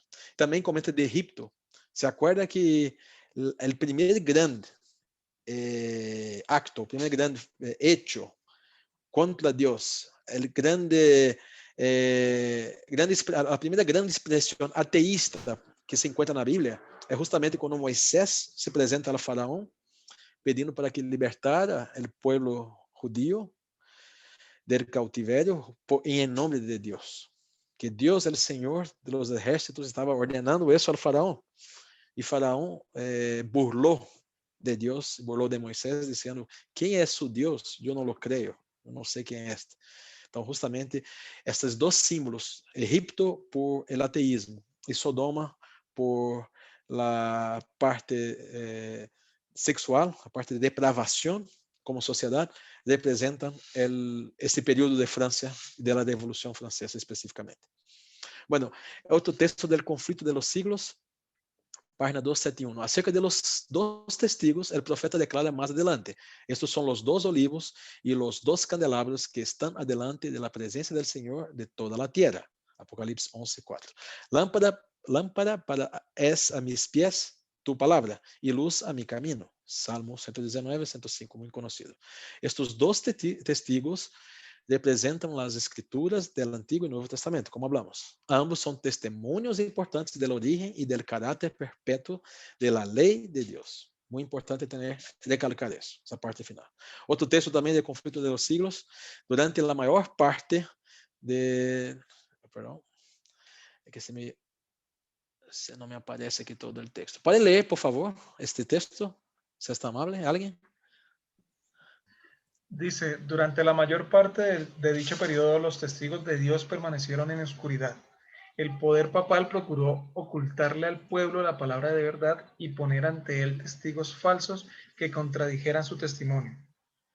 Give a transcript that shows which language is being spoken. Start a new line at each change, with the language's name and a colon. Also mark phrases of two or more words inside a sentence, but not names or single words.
Portuguese: Também comenta de Egipto. Se acorda que o primeiro grande acto, o primeiro grande hecho contra Deus, a primeira grande expressão ateísta que se encontra na Bíblia é justamente quando Moisés se apresenta ao faraó pedindo para que libertara o povo
Spanish: judío del cautiverio
Portuguese: em nome de Deus. Que Deus, o Senhor de
Spanish: los ejércitos,
Portuguese: estava ordenando isso ao faraó. E faraó burlou de Deus, burlou de Moisés, dizendo: quem é su Deus? Eu não lo creio. Eu não sei quem é este. Então, justamente, estes dois símbolos, Egipto
Spanish: por el ateísmo
Portuguese: e Sodoma
Spanish: por la
Portuguese: parte sexual, a parte de depravação como sociedade, representam esse período de França, da Revolução Francesa especificamente. Bueno, outro texto do conflito
Spanish: de los siglos,
Portuguese: página 271.
Spanish: Acerca de los dos testigos, el profeta declara más adelante: estos son los dos olivos y los dos candelabros que están adelante de la presencia del Señor de toda la tierra. Apocalipsis 11:4. Lámpara es a mis pies tu palabra y luz a mi camino.
Portuguese: Salmo 119, 105,
Spanish: muy conocido. Estos dos testigos
Portuguese: representam as escrituras do Antigo e Novo Testamento, como hablamos. Ambos são testemunhos importantes da origem e do caráter perpétuo da lei de Deus. Muito importante recalcar isso, essa parte final. Outro texto também de conflito
Spanish: de los siglos,
Portuguese: durante a maior parte de... Perdão, é que se não me aparece aqui todo o texto. Pode ler, por favor, este texto, se está amable, alguém?
Spanish: Dice, durante la mayor parte de dicho periodo, los testigos de Dios permanecieron en oscuridad. El poder papal procuró ocultarle al pueblo la palabra de verdad y poner ante él testigos falsos que contradijeran su testimonio.